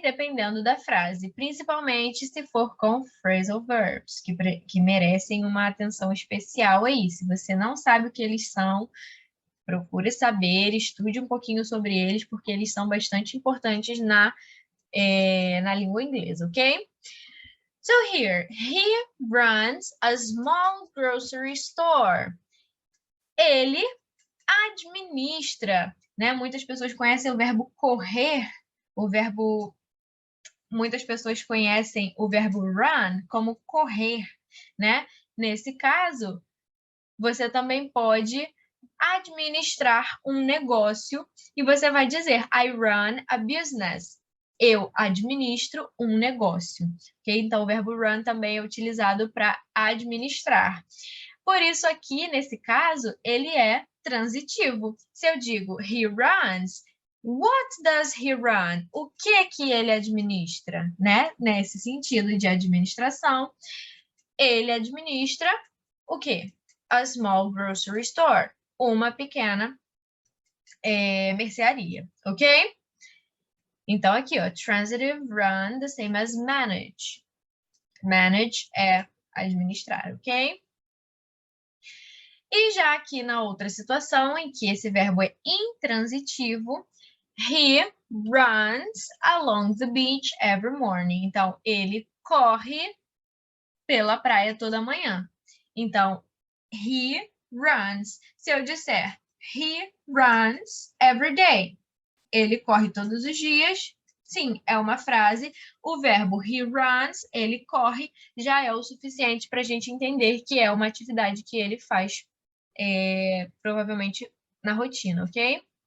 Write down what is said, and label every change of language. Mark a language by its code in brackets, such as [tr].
[pt] Dependendo da frase, principalmente se for com phrasal verbs, que merecem uma atenção especial aí. Se você não sabe o que eles são, procure saber, estude um pouquinho sobre eles, porque eles são bastante importantes na língua inglesa, ok? [en] So here, he runs a small grocery store. [pt] Ele administra, né? Muitas pessoas conhecem o verbo correr, muitas pessoas conhecem o verbo run como correr, né? Nesse caso, você também pode administrar um negócio e você vai dizer [en] I run a business. [pt] Eu administro um negócio, ok? Então, o verbo run também é utilizado para administrar. Por isso, aqui, nesse caso, ele é transitivo. Se eu digo [en] he runs, what does he run? [pt] O que ele administra, né? Nesse sentido de administração, ele administra o quê? [en] A small grocery store, [pt] uma pequena mercearia, [en] ok? [pt] Então, aqui, ó, [en] transitive run, the same as manage. [pt] Manage é administrar, ok? E já aqui na outra situação, em que esse verbo é intransitivo, [en] He runs along the beach every morning. [pt] Então, ele corre pela praia toda manhã. Então, he runs. Se eu disser [en] he runs every day, [pt] ele corre todos os dias. Sim, é uma frase. O verbo he runs, ele corre, já é o suficiente para a gente entender que é uma atividade que ele faz, provavelmente na rotina, ok?